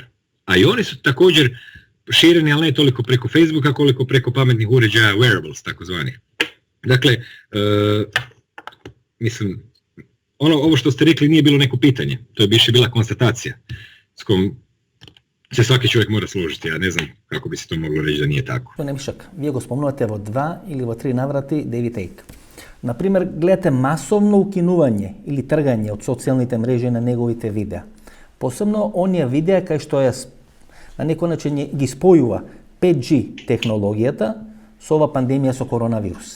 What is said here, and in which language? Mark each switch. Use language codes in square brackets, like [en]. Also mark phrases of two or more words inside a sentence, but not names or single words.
[hr] A i oni su također šireni, ali ne toliko preko Facebooka, koliko preko pametnih uređaja, wearables takozvanih. Dakle, mislim, ovo što ste rekli nije bilo neko pitanje, to je više bila konstatacija s kojom se svaki čovjek mora složiti, ja ne znam kako bi se to moglo reći da nije tako. [mk] Nemšak, vi го спомнувате во 2 или во 3 наврати David Icke. Например, гледате масовно укинување или тргање од социјалните мрежи на неговите видеа. Посебно оние видеа кај што на некој начин ги спојува 5G технологијата со ова пандемија со коронавирус.